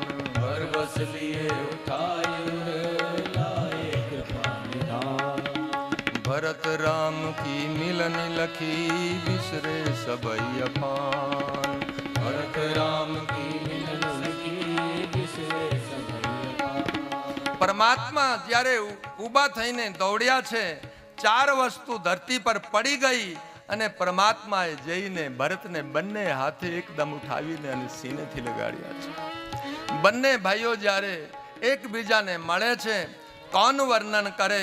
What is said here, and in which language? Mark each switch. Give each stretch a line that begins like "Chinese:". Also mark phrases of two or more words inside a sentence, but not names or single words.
Hindi: बर बस लिए उठाई लाए कृपा निधान। भरत राम की मिलन लखी बिसरे सबई अपान भरत राम की मिलन लखी बिसरे सबई अपान।
Gujarati: પરમાત્મા જ્યારે ઊભા થઈને દોડ્યા છે, ચાર વસ્તુ ધરતી પર પડી ગઈ અને પરમાત્માએ જઈને ભરતને બંને હાથે એકદમ ઉઠાવીને અને સીનેથી લગાડ્યા છે. બંને ભાઈઓ જ્યારે એકબીજાને મળે છે, કોણ વર્ણન કરે?